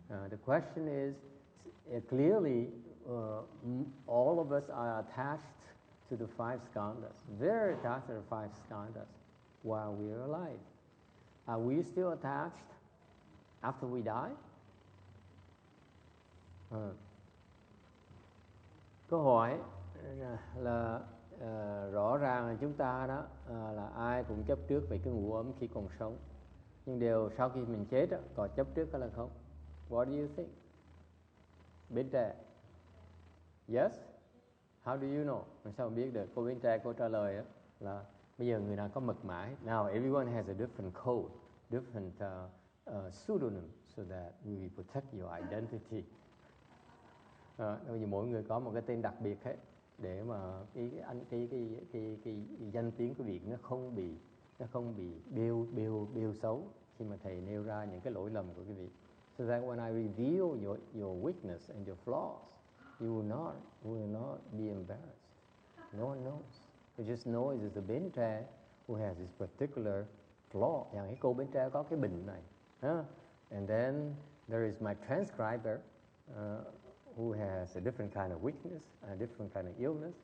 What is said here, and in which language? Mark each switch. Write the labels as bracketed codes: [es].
[en] The question is, clearly, all of us are attached to the five skandhas, very attached to the five skandhas while we are alive. Are we still attached after we die? [vi] Câu hỏi là rõ ràng là chúng ta đó là ai cũng chấp trước về cái ngũ ấm khi còn sống, nhưng điều sau khi mình chết đó, có chấp trước hay là không? [en] What do you think? Bên trẻ? Yes? How do you know? [vi] Làm sao biết được? Cô bên trẻ cô trả lời đó, là bây giờ người nào có mật mã. [en] Now everyone has a different code, different pseudonym, so that we protect your identity. [vi] Bây giờ mỗi người có một cái tên đặc biệt hết, để mà cái danh tiếng của việc nó không bị bêu xấu khi mà thầy nêu ra những cái lỗi lầm của quý vị. [en] So that when I reveal your weakness and your flaws, you will not be embarrassed. No one knows. You just know it is the bên tre who has this particular flaw. [vi] อย่างcái cô bên tre có cái bệnh này. [en] And then there is my transcriber who has a different kind of weakness, a different kind of illness.